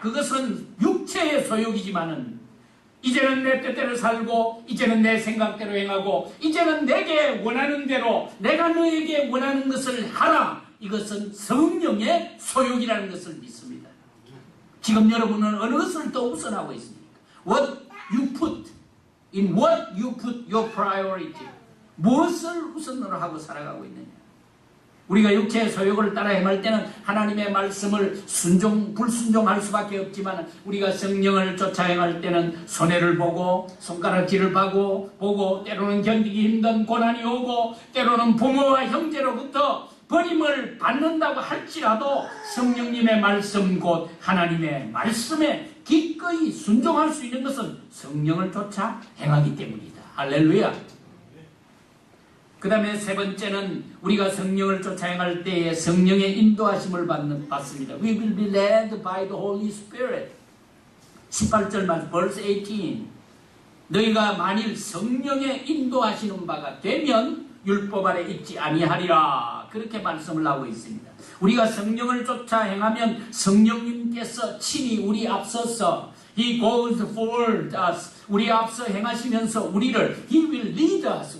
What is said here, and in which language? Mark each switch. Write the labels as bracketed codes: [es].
[ko] 그것은 육체의 소욕이지만은 이제는 내 뜻대로 살고 이제는 내 생각대로 행하고 이제는 내게 원하는 대로 내가 너에게 원하는 것을 하라. 이것은 성령의 소욕이라는 것을 믿습니다. 지금 여러분은 어느 것을 더 우선하고 있습니까? [en] What you put, in what you put your priority. [ko] 무엇을 우선으로 하고 살아가고 있느냐. 우리가 육체의 소욕을 따라 행할 때는 하나님의 말씀을 불순종할 수밖에 없지만 우리가 성령을 쫓아 행할 때는 손해를 보고 손가락질을 보고 때로는 견디기 힘든 고난이 오고 때로는 부모와 형제로부터 버림을 받는다고 할지라도 성령님의 말씀 곧 하나님의 말씀에 기꺼이 순종할 수 있는 것은 성령을 쫓아 행하기 때문이다. 할렐루야. 그 다음에 세 번째는 우리가 성령을 쫓아 행할 때에 성령의 인도하심을 받습니다. [en] We will be led by the Holy Spirit. [ko] 18절 말, [en] verse 18. [ko] 너희가 만일 성령의 인도하시는 바가 되면 율법 아래 있지 아니하리라. 그렇게 말씀을 하고 있습니다. 우리가 성령을 쫓아 행하면 성령님께서 친히 우리 앞서서 [en] He goes forward us. [ko] 우리 앞서 행하시면서 우리를 [en] He will lead us.